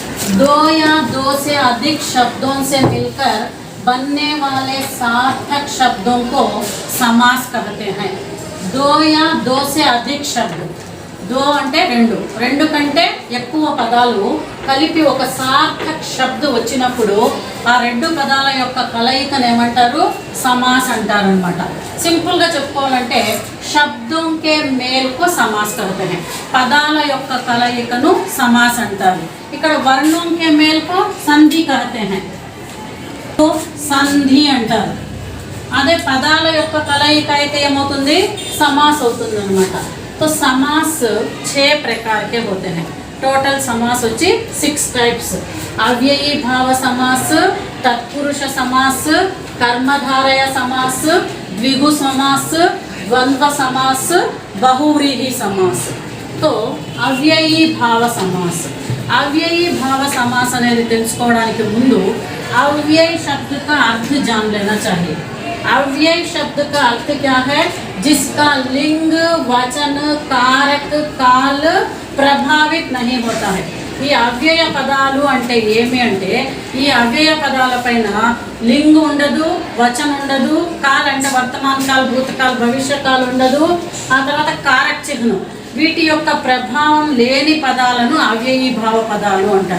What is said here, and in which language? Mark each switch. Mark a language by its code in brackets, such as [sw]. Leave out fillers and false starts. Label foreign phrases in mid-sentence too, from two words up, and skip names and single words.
[hi] दो या दो से अधिक शब्दों से मिलकर बनने वाले सार्थक शब्दों को समास कहते हैं। दो या दो से अधिक शब्द, [te] దో అంటే రెండు, రెండు కంటే ఎక్కువ పదాలు కలిపి ఒక సార్థక శబ్ద వచ్చినప్పుడు ఆ రెండు పదాల యొక్క కలయికను ఏమంటారు? సమాస్ అంటారు అన్నమాట. సింపుల్ గా చెప్పుకోవాలంటే [hi] शब्द के मेल को समास कहते हैं. [te] పదాల యొక్క కలయికను సమాస్ అంటారు. [hi] ఇక్కడ वर्ण के मेल को संधि कहते हैं. [te] तो సంధి అంటారు. అదే పదాల యొక్క కలయిక అయితే ఏమవుతుంది? సమాస్ అవుతుంది అన్నమాట. [hi] तो समास 6 प्रकार के होते हैं. टोटल समास వచ్చి 6 टाइप्स. अव्ययी भाव समास, तत्पुरुष समास, कर्मधारय समास, द्विगु समास, द्वंद्व समास, बहुव्रीहि समास. तो अव्ययी भाव समास. अव्ययी भाव समास [te] అనేది తెలుసుకోవడానికి ముందు [hi] अव्यय शब्द का अर्थ जान लेना चाहिए. अव्यय शब्द का अर्थ क्या है? जिसका लिंग, वचन, कारक, काल प्रभावित नहीं होता है. [te] ఈ అవ్యయ పదాలు అంటే ఏమి అంటే ఈ అవ్యయ పదాల పైన లింగ్ ఉండదు, వచనం ఉండదు, కాల్ అంటే వర్తమాన కాల్, భూతకాల్, భవిష్యత్ కాల్ ఉండదు, ఆ తర్వాత కారక చిహ్నం, వీటి యొక్క ప్రభావం లేని పదాలను అవ్యయీ భావ పదాలు అంటారు.